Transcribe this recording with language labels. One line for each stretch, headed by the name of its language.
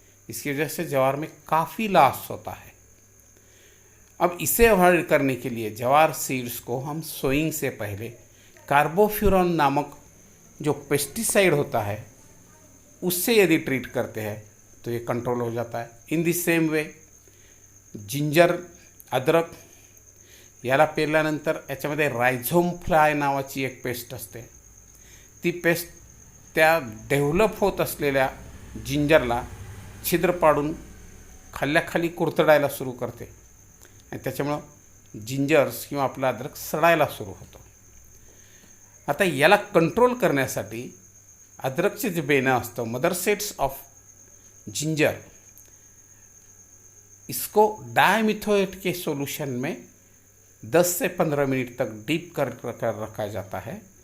Hindi: इसकी वजह से ज्वार में काफ़ी लॉस होता है। अब इसे अवॉइड करने के लिए ज्वार सीड्स को हम सोइंग से पहले कार्बोफ्यूरॉन नामक जो पेस्टिसाइड होता है उससे यदि ट्रीट करते हैं तो ये कंट्रोल हो जाता है।
English: in the same way
Marathi: ginger, अद्रक याला पेरल्यानंतर याच्यामध्ये रायझोम फ्लाय नावाची एक पेस्ट असते। ती पेस्ट त्या डेव्हलप होत असलेल्या जिंजरला छिद्र पाडून खाल्ल्याखाली कुरतडायला सुरू करते आणि त्याच्यामुळं जिंजर्स किंवा आपला अद्रक सडायला सुरू होतो। आता याला कंट्रोल करण्यासाठी अद्रकचे जे बेणं असतं,
English: mother sets of ginger,
Hindi: इसको डायमिथोएट के सॉल्यूशन में 10 से 15 मिनट तक डीप कर रखा जाता है।